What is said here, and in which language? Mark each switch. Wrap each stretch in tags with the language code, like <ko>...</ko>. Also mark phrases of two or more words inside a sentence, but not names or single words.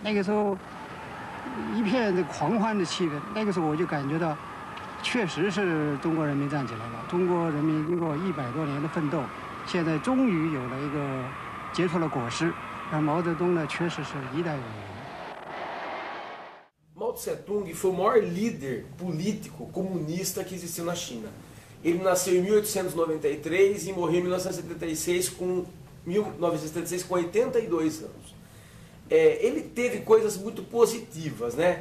<zh>那个时候一片这狂欢的气氛，那个时候我就感觉到，确实是中国人民站起来了。中国人民经过100多年的奋斗，现在终于有了一个结出了果实。而毛泽东呢，确实是一代伟人。</zh> <pt>Mao Tse-tung foi o maior líder político comunista que existiu na China. Ele nasceu em 1893 e morreu em 1976 com 82 anos. Ele teve coisas muito positivas, né?</pt>